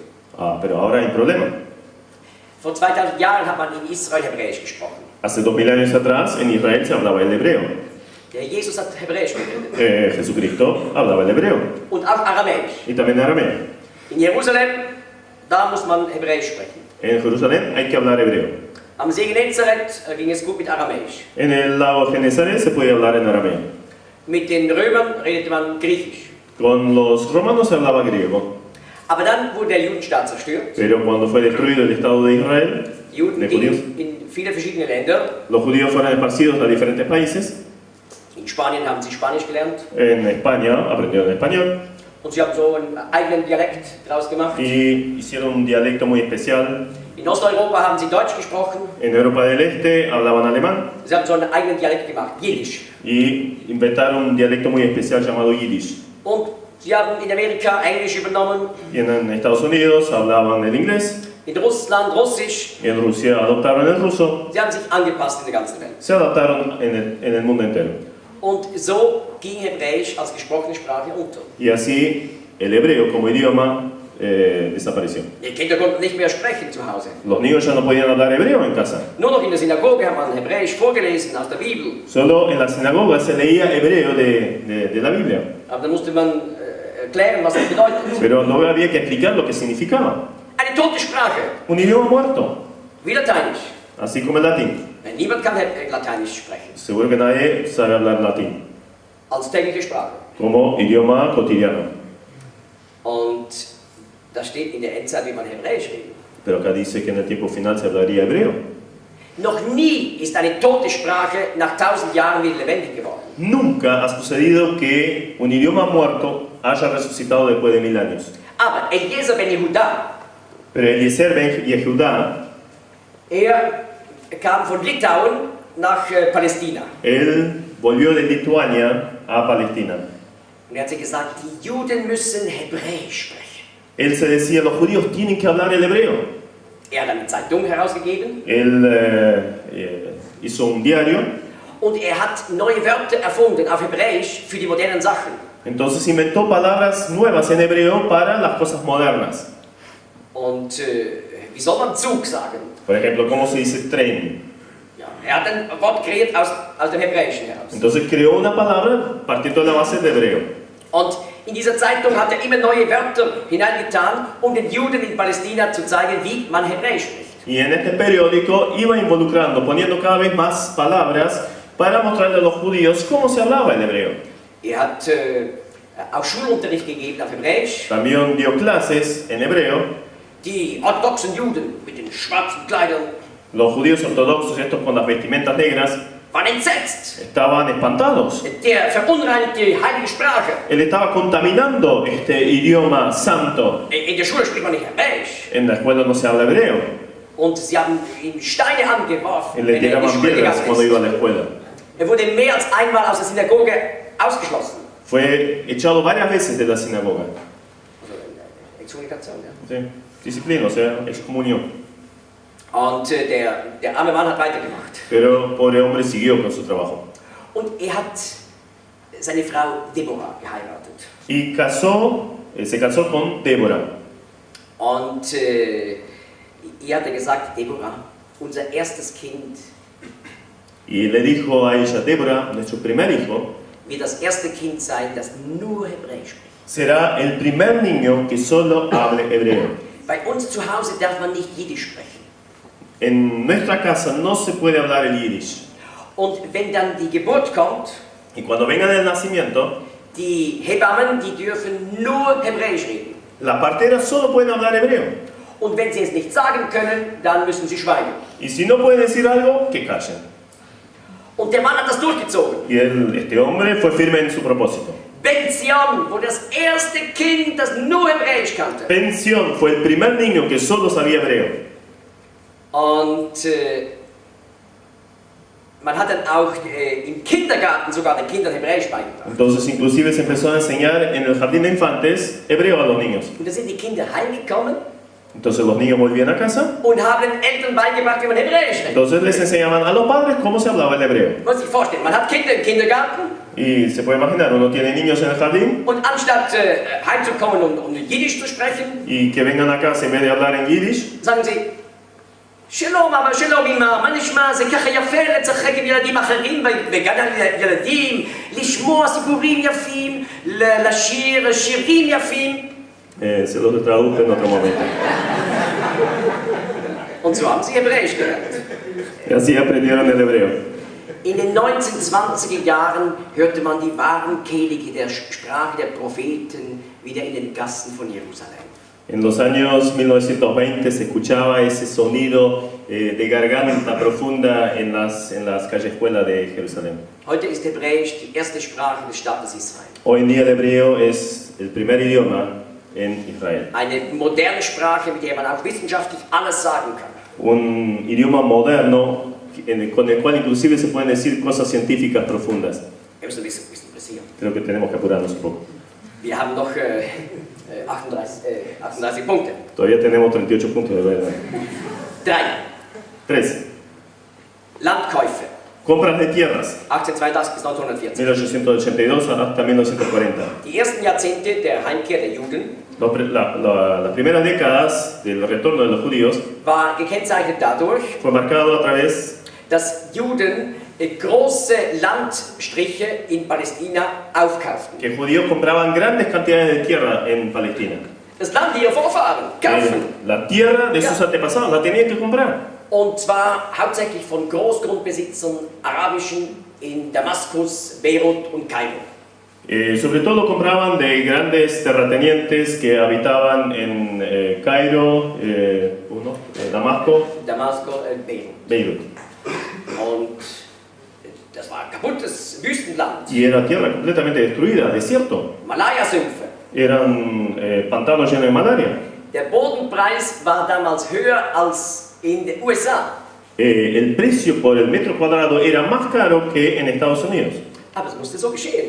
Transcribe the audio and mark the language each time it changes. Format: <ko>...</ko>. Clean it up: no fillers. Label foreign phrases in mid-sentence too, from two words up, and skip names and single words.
<es>Pero ahora hay un problema.</es> <de>Vor 2000 Jahren hat man in Israel Hebräisch gesprochen.</de> <es>Hace 2000 años atrás en Israel se hablaba el hebreo.</es> <de>Der Herr Jesus hat Hebräisch geredet.</de> <es>Jesucristo hablaba el hebreo</es> <de>Und auch Aramäisch.</de> <es>y también arameo.</es> <de>In Jerusalem, da muss man Hebräisch sprechen.</de> <es>En Jerusalén hay que hablar hebreo.</es> <de>Am See Genezareth ging es gut mit Aramäisch.</de> <es>En el lago Genesaret se puede hablar en arameo.</es> <de>Mit den Römern redete man Griechisch.</de> <es>Con los romanos se hablaba griego.</es> <de>Aber dann wurde der Judenstaat zerstört.</de> <es>Pero cuando fue destruido el Estado de Israel,</es> <de>Die Juden</de> <es>de judíos,</es> <de>gingen in viele verschiedene Länder.</de> <es>los judíos fueron esparcidos a diferentes países.</es> <de>In Spanien haben sie Spanisch gelernt.</de> <es>En España aprendieron español</es> <de>Und sie haben so einen eigenen Dialekt daraus gemacht.</de> <es>y hicieron un dialecto muy especial.</es> <de>In Osteuropa haben sie Deutsch gesprochen.</de> <es>En Europa del Este hablaban alemán</es> <de>Sie haben so einen eigenen Dialekt gemacht, Jiddisch.</de> <es>y inventaron un dialecto muy especial llamado Yiddish.</es> <de>Und sie haben in Amerika Englisch übernommen.</de> <es>Y en Estados Unidos hablaban el inglés.</es> <de>In Russland Russisch.</de> <es>Y en Rusia adoptaron el ruso.</es> <de>Sie haben sich angepasst in der ganzen Welt.</de> <es>Se adaptaron en el mundo entero.</es> <de>Und so ging Hebräisch als gesprochene Sprache unter.</de> <es>Y así el hebreo como idioma desapareció.</es> <de>Die Kinder konnten nicht mehr sprechen zu Hause.</de> <es>Los niños ya no podían hablar hebreo en casa.</es> <de>Nur noch in der Synagoge hat man Hebräisch vorgelesen aus der Bibel.</de> <es>Solo en la sinagoga se leía hebreo de la Biblia.</es> <de>Aber da musste man erklären, was das bedeutet.</de> <es>Pero no había que explicar lo que significaba.</es> <de>Eine tote Sprache,</de> <es>Un idioma muerto,</es> <de>wie Lateinisch.</de> <es>así como el latín.</es> <de>Niemand kann Lateinisch sprechen,</de> <es>Seguro que nadie sabe hablar latín</es> <de>als tägliche Sprache.</de> <es>como idioma cotidiano.</es> <de>Und da steht in der Endzeit, wie man Hebräisch redet.</de> <es>Pero acá dice que en el tiempo final se hablaría hebreo.</es> <de>Noch nie ist eine tote Sprache nach 1000 Jahren wieder lebendig geworden.</de> <es>Nunca ha sucedido que un idioma muerto haya resucitado después de 1000 años.</es> <de>Aber Eliezer ben Yehuda,</de> <es>Pero Eliezer ben Yehudá,</es> <de>kam von Litauen nach Palästina.</de> <es>él volvió de Lituania a Palestina.</es> <de>Und hat sich gesagt, die Juden müssen Hebräisch sprechen.</de> <es>Él se decía, los judíos tienen que hablar el hebreo.</es> <de>Hat eine Zeitung herausgegeben.</de> <es>Él hizo un diario.</es> <de>Und hat neue Wörter erfunden auf Hebräisch für die modernen Sachen.</de> <es>Entonces inventó palabras nuevas en hebreo para las cosas modernas.</es> <de>Und wie soll man Zug sagen?</de> <es>Por ejemplo, ¿cómo se dice tren?</es> <de>Ja, hat ein Wort kreiert aus dem Hebräischen heraus.</de> <es>Entonces creó una palabra partiendo de la base de hebreo.</es> <de>Und in dieser Zeitung hat immer neue Wörter hineingetan, den Juden in Palästina zu zeigen, wie man Hebräisch spricht.</de> <es>Y en este periódico iba involucrando, poniendo cada vez más palabras para mostrarle a los judíos cómo se hablaba el hebreo.</es> <de>Hat auch Schulunterricht gegeben auf Hebräisch.</de> <es>También dio clases en hebreo.</es> <de>Die orthodoxen Juden mit den schwarzen Kleidern,</de> <es>los judíos ortodoxos, estos con las vestimentas negras,</es> <de>waren entsetzt.</de> <es>Estaban espantados.</es> <de>Der verunreinigte die heilige Sprache.</de> <es>Él estaba contaminando este idioma santo.</es> <de>In der Schule spricht man nicht Hebräisch.</de> <es>En la escuela no se habla hebreo.</es> <de>Und sie haben ihm Steine angeworfen,</de> <es>Le tiraban piedras cuando iba a la escuela.</es> <de>Wurde mehr als einmal aus der Synagoge ausgeschlossen.</de> <es>Fue echado varias veces de la sinagoga.</es> <de>Exkommunikation, ja.</de> <es>Sí. Disciplina, o sea, excomunión.</es> <de>Und der arme Mann hat weitergemacht.</de> <es>Pero pobre hombre siguió con su trabajo.</es> <de>Und hat seine Frau Deborah geheiratet.</de> <es>Y se casó con Débora.</es> <de>Und hatte gesagt, Deborah, unser erstes Kind.</de> <es>Y le dijo a ella, Débora, nuestro primer hijo,</es> <de>wird das erste Kind sein, das nur Hebräisch spricht.</de> <es>Será el primer niño que solo hable hebreo.</es> <de>Bei uns zu Hause darf man nicht Jiddisch sprechen.</de> <es>En nuestra casa no se puede hablar el Yiddish.</es> <de>Und wenn dann die Geburt kommt,</de> <es>y cuando venga el nacimiento,</es> <de>die Hebammen, die dürfen nur Hebräisch reden.</de> <es>Las parteras solo pueden hablar hebreo.</es> <de>Und wenn sie es nicht sagen können, dann müssen sie schweigen.</de> <es>Y si no pueden decir algo, que callen.</es> <de>Und der Mann hat das durchgezogen.</de> <es>Y este hombre fue firme en su propósito.</es> <de>Benzion, wo das erste Kind, das nur Hebräisch kannte.</de> <es>Benzion fue el primer niño que solo sabía hebreo.</es> <de>Und man hat dann auch im Kindergarten sogar den Kindern Hebräisch beigebracht.</de> <es>Entonces inclusive se empezó a enseñar en el jardín de infantes hebreo a los niños.</es> <de>Und da sind die Kinder heimgekommen.</de> <es>Entonces los niños volvían a casa.</es> <de>Und haben den Eltern beigebracht, wie man Hebräisch redet.</de> <es>Entonces les enseñaban a los padres cómo se hablaba el hebreo.</es> <de>Man muss sich vorstellen, man hat Kinder im Kindergarten.</de> <es>Y se puede imaginar, uno tiene niños en el jardín.</es> <de>Und anstatt heimzukommen und Jiddisch zu sprechen,</de> <es>y que vengan a casa en vez de hablar en Yiddish,</es> <de>sagen sie,</de> <he>שלום אבא, שלום אמא, מה נשמע? זה ככה יפה לצחק עם ילדים אחרים בגן הילדים, לשמוע סיפורים יפים, לשיר שירים יפים.</he> <es>Se los traduzco en otro momento.</es> <de>Und so haben sie Hebräisch gelernt.</de> <es>Y así aprendieron el hebreo.</es> <de>In den 1920er Jahren hörte man die wahren Kehlige der Sprache der Propheten wieder in den Gassen von Jerusalem.</de> <es>En los años 1920 se escuchaba ese sonido de garganta profunda en las callejuelas de Jerusalén.</es> <de>Heute ist Hebräisch die erste Sprache des Staates Israel.</de> <es>Hoy en día el hebreo es el primer idioma en Israel.</es> <de>Eine moderne Sprache, mit der man auch wissenschaftlich alles sagen kann.</de> <es>Un idioma moderno con el cual inclusive se pueden decir cosas científicas profundas.</es> <de>Wir müssen ein bisschen pressieren.</de> <es>Creo que tenemos que apurarnos un poco.</es> <de>Wir haben noch 38 Punkte.</de> <es>Todavía tenemos 38 puntos de verdad.</es> <de>3. Landkäufe.</de> <es>Compras de tierras.</es> <de>1882 bis 1940.</de> <es>1882 hasta 1940.</es> <de>Die ersten Jahrzehnte der Heimkehr der Juden</de> <es>Las primeras décadas del retorno de los judíos</es> <de>war gekennzeichnet dadurch,</de> <es>fue marcado a través</es> <de>dass Juden große Landstriche in Palästina aufkauften.</de> <es>que judíos compraban grandes cantidades de tierra en Palestina.</es> <de>Das Land ihrer Vorfahren kaufen.</de> <es>La tierra de sus antepasados la tenían que comprar.</es> <de>Und zwar hauptsächlich von Großgrundbesitzern arabischen in Damaskus, Beirut und Kairo.</de> <es>Sobre todo compraban de grandes terratenientes que habitaban en Cairo, Damasco, Beirut.</es> <de>Und das war ein kaputtes Wüstenland.</de> <es>Y era tierra completamente destruida, desierto.</es> <de>Malaya-Sümpfe.</de> <es>eran pantanos llenos de malaria.</es> <de>Der Bodenpreis war damals höher als in den USA.</de> <es>El precio por el metro cuadrado era más caro que en Estados Unidos.</es> <de>Aber es musste so geschehen.</de>